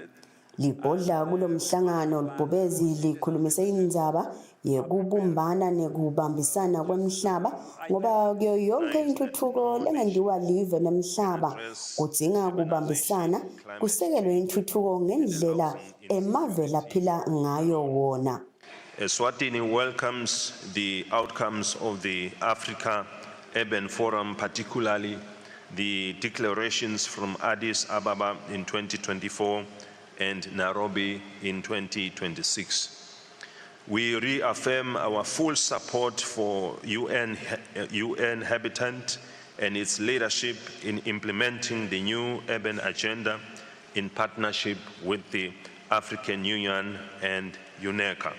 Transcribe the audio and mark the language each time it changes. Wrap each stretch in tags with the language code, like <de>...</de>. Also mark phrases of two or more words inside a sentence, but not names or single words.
<ss>Libhodla kulo mhlangano libhubezi likhulumise indzaba yekubumbana nekubambisana kwemhlaba ngoba kuyo yonke intuthuko lengendiwa live nemhlaba kudzinga kubambisana kusekelwe intuthuko ngendlela emave laphila ngayo wona.</ss> <en>Eswatini welcomes the outcomes of the Africa Urban Forum, particularly the declarations from Addis Ababa in 2024 and Nairobi in 2026. We reaffirm our full support for UN Habitat and its leadership in implementing the new urban agenda in partnership with the African Union and UNECA.</en>